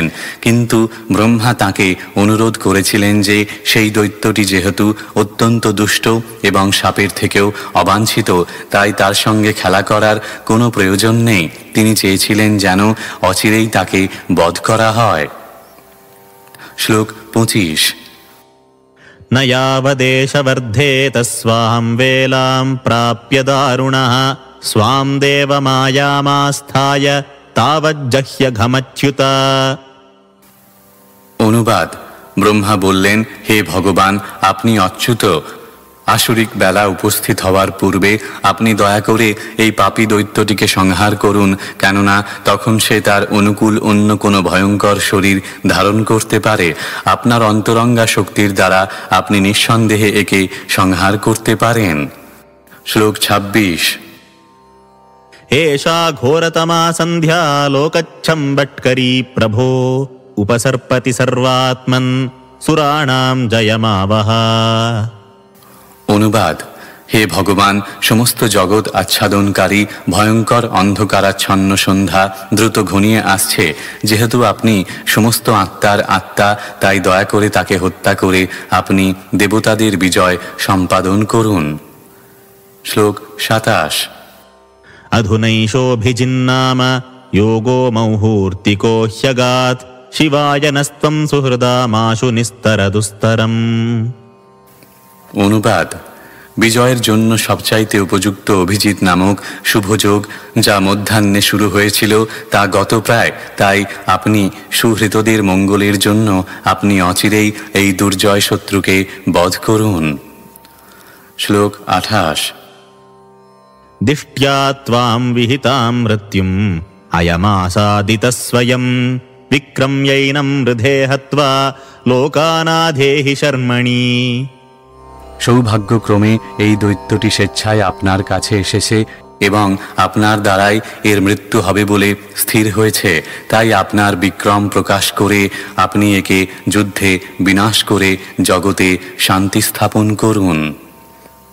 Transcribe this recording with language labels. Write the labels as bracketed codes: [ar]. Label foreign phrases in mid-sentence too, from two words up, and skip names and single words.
[bn] কিন্তু ব্রহ্মা তাকে অনুরোধ করেছিলেন যে সেই দৈত্যটি যেহেতু অত্যন্ত দুষ্ট এবং সাপের থেকেও অবাঞ্ছিত, তাই তার সঙ্গে খেলা করার কোনো প্রয়োজন নেই। তিনি চেয়েছিলেন যেন অচিরেই তাকে বধ করা হয়। শ্লোক 25। [sa] न यावदेष वर्धेत स्वां वेलां प्राप्य दारुणः स्वां देवमायामास्थाय तावज्जह्यघमच्युत। [bn] অনুবাদ: ব্রহ্মা বললেন, হে ভগবান, আপনি অচ্যুত। আসরিক বেলা উপস্থিত হওয়ার পূর্বে আপনি দয়া করে এই পাপী দৈত্যটিকে সংহার করুন, কেননা তখন সে তার অনুকূল অন্য কোনো ভয়ঙ্কর শরীর ধারণ করতে পারে। আপনার অন্তরঙ্গা শক্তির দ্বারা আপনি নিঃসন্দেহে একে সংহার করতে পারেন। শ্লোক 26। [sa] एषा घोरतमा सन्ध्या लोकच्छम्बट्करी प्रभो उपसर्पति सर्वात्मन् सुराणां जयमावह। [bn] অনুবাদ: হে ভগবান, সমস্ত জগৎ আচ্ছাদনকারী ভয়ঙ্কর অন্ধকারাচ্ছন্ন সন্ধ্যা দ্রুত ঘনিয়ে আসছে। যেহেতু আপনি সমস্ত আত্মার আত্মা, তাই দয়া করে তাকে হত্যা করে আপনি দেবতাদের বিজয় সম্পাদন করুন। শ্লোক 27। [sa] अधुनैषोऽभिजिन्नाम योगो मौहूर्तिको ह्यगात् शिवाय नस्त्वं सुहृदामाशु निस्तरदुस्तरम्। [bn] অনুবাদ: বিজয়ের জন্য সবচাইতে উপযুক্ত অভিজিৎ নামক শুভযোগ যা মধ্যাহ্নে শুরু হয়েছিল তা গত প্রায়, তাই আপনি সুহৃতদের মঙ্গলের জন্য আপনি অচিরেই এই দুর্জয় শত্রুকে বধ করুন। শ্লোক 28। [sa] दिष्ट्या त्वां विहितां मृत्युम् अयमासादितः स्वयं विक्रम्यैनं हृदे हत्वा लोकानाधेहि शर्मणि। [bn] সৌভাগ্যক্রমে এই দৈত্যটি স্বেচ্ছায় আপনার কাছে এসেছে এবং আপনার দ্বারাই এর মৃত্যু হবে বলে স্থির হয়েছে, তাই আপনার বিক্রম প্রকাশ করে আপনি একে যুদ্ধে বিনাশ করে জগতে শান্তি স্থাপন করুন।